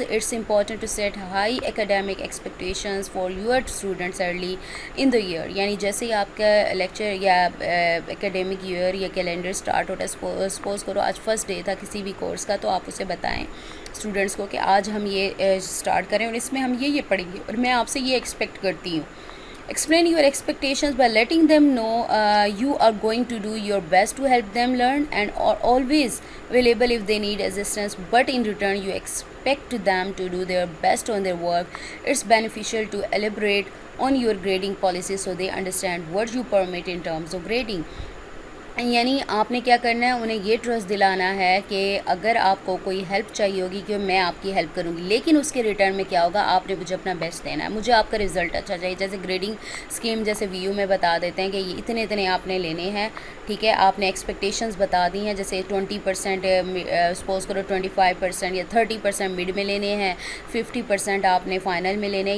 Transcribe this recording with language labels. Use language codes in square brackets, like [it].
[en] It's important to set high academic expectations for your students early in the year. [ur] یعنی جیسے ہی آپ کا lecture یا ایکیڈیمک ایئر یا کیلنڈر اسٹارٹ ہوتا ہے, سپوز کرو آج فرسٹ ڈے تھا کسی بھی کورس کا, تو آپ اسے بتائیں اسٹوڈنٹس کو کہ آج ہم یہ اسٹارٹ کریں اور اس میں ہم یہ پڑھیں گے, اور میں آپ سے یہ ایکسپیکٹ کرتی ہوں. [en] Explain your expectations by letting them know you are going to do your best to help them learn and are always available if they need assistance, but in return you expect them to do their best on their work. It's beneficial to elaborate on your grading policy so they understand what you permit in terms of grading. [ur] یعنی آپ نے کیا کرنا ہے, انہیں یہ trust دلانا ہے کہ اگر آپ کو کوئی ہیلپ چاہیے ہوگی کہ میں آپ کی ہیلپ کروں گی, لیکن اس کے ریٹرن میں کیا ہوگا, آپ نے مجھے اپنا بیسٹ دینا ہے, مجھے آپ کا رزلٹ اچھا چاہیے. جیسے گریڈنگ اسکیم جیسے وی یو میں بتا دیتے ہیں کہ یہ اتنے آپ نے لینے ہیں, ٹھیک ہے, آپ نے ایکسپیکٹیشنز بتا دی ہیں, جیسے 20% سپوز کرو 25% یا 30% مڈ میں لینے ہیں, 50% آپ نے فائنل میں لینے ہیں.